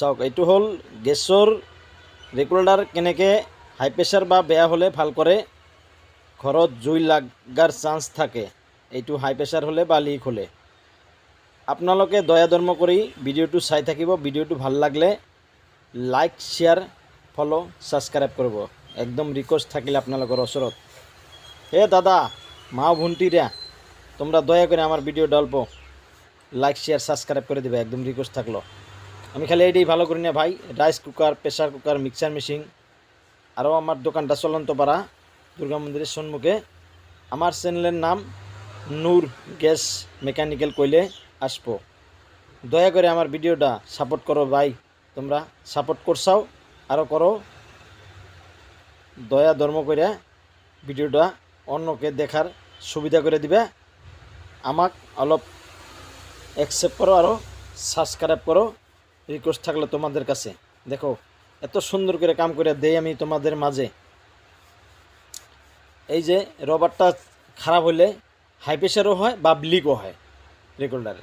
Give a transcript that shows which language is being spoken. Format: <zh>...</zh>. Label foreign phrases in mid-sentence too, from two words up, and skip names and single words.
<as>চাওক, এইটো হ'ল গেছৰ ৰেগুলেটাৰ কেনেকৈ</as> <en>high pressure</en> <as>বা বেয়া হ'লে ভাল কৰে। ঘৰত জুই লাগাৰ চান্স থাকে এইটো</as> <en>high pressure</en> <as>হ'লে বা লিক হ'লে। আপোনালোকে দয়া ধৰ্ম কৰি ভিডিঅ'টো চাই থাকিব। ভিডিঅ'টো ভাল লাগলে</as> <en>like, share, follow, subscribe</en> <as>কৰিব।</as> <bn>একদম রিকোয়েস্ট থাকিলে আপনাদের ওসরত। হে দাদা, মা বোনটিরা, তোমরা দয়া করে আমার ভিডিওটা অল্প</bn> <en>like, share, subscribe</en> <bn>করে দেবে। একদম রিকোয়েস্ট থাকলো। আমি খালি এইটাই ভালো করি না ভাই।</bn> <en>rice cooker, pressure cooker, mixer machine,</en> <bn>আরও আমার দোকানটা চলন্ত পাড়া দুর্গা মন্দিরের সম্মুখে। আমার চ্যানেলের নাম নূর গ্যাস মেকানিক্যাল কইলে আসবো। দয়া করে আমার ভিডিওটা সাপোর্ট করো ভাই। তোমরা সাপোর্ট করছাও, আরও করো। দয়া ধর্ম করে ভিডিওটা অন্যকে দেখার সুবিধা করে দিবে। আমাক অলপ অ্যাকসেপ্ট করো, আরও সাবস্ক্রাইব করো। রিকোয়েস্ট থাকলে তোমাদের কাছে। দেখো, এত সুন্দর করে কাম করে দেই আমি তোমাদের মাঝে। এই যে রবারটা খারাপ হলে</bn> <en>high pressureও</en> <bn>হয় বা লিকও হয় রেগুলেটারে।</bn>